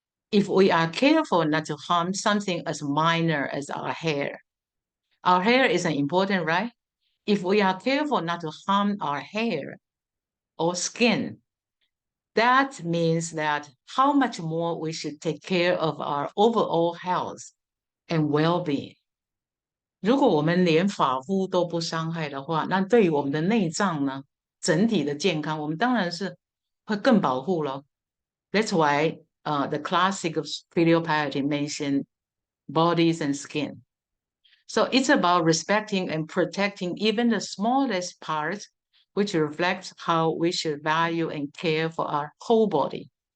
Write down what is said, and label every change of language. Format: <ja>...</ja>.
<en>If we are careful not to harm something as minor as our hair isn't important, right? If we are careful not to harm our hair or skin, that means that how much more we should take care of our overall health and well-being.</en> <zh>如果我们连发肤都不伤害的话，那对于我们的内脏呢，整体的健康，我们当然是会更保护了。</zh> <en>That's why the classic of filial piety mentioned bodies and skin. So it's about respecting and protecting even the smallest parts, which reflects how we should value and care for our whole body.</en>